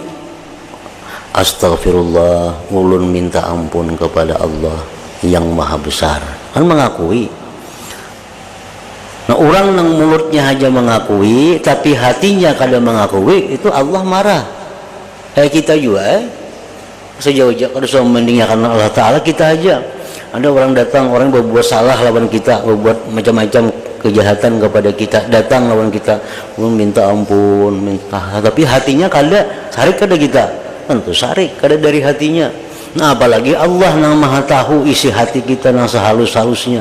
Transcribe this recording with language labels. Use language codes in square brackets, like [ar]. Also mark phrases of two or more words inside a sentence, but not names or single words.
[bjn] Astagfirullah, ulun minta ampun kepada Allah yang maha besar. Kan mengakui. Nah, orang yang mulutnya aja mengakui tapi hatinya kada mengakui, itu Allah marah. Kayak kita juga sejauh-jauh kada usah mendinggalkan Allah Ta'ala. Kita aja ada orang datang, orang berbuat salah lawan kita, berbuat macam-macam kejahatan kepada kita, datang lawan kita, minta ampun, minta, tapi hatinya kada sarik kada kita, tentu sarik kada dari hatinya. Nah, apalagi Allah yang maha tahu isi hati kita yang sehalus-halusnya.